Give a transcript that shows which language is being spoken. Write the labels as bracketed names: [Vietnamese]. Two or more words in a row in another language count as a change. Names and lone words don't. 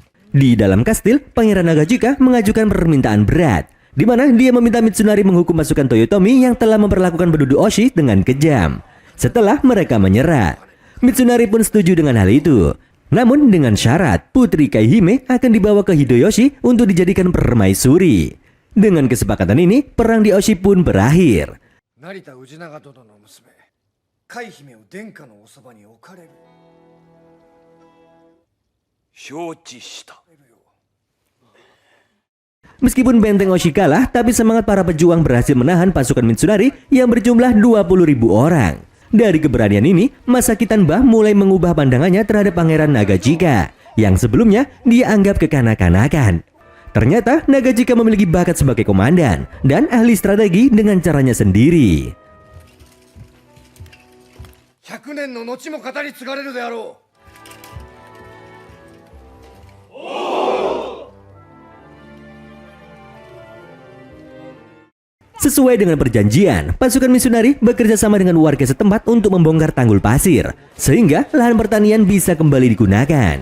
[Indonesian] Di dalam kastil, Pangeran Nagachika mengajukan permintaan berat, di mana dia meminta Mitsunari menghukum pasukan Toyotomi yang telah memperlakukan penduduk Oshi dengan kejam. Setelah mereka menyerah, Mitsunari pun setuju dengan hal itu. Namun dengan syarat, Putri Kaihime akan dibawa ke Hideyoshi untuk dijadikan permaisuri. Dengan kesepakatan ini, perang di Oshi pun berakhir. [Japanese] 成田氏長殿の娘、甲斐姫を殿下のお側に置かれる. 承知した. [Indonesian] Meskipun benteng Oshi kalah, tapi semangat para pejuang berhasil menahan pasukan Mitsunari yang berjumlah 20.000 orang. Dari keberanian ini, Masaki Tanba mulai mengubah pandangannya terhadap Pangeran Nagachika yang sebelumnya dia anggap kekanak-kanakan. Ternyata Nagachika memiliki bakat sebagai komandan dan ahli strategi dengan caranya sendiri. [Japanese] 100 年の後も語り継がれるであろう。 [Indonesian] Sesuai dengan perjanjian, pasukan Mitsunari bekerja sama dengan warga setempat untuk membongkar tanggul pasir, sehingga lahan pertanian bisa kembali digunakan.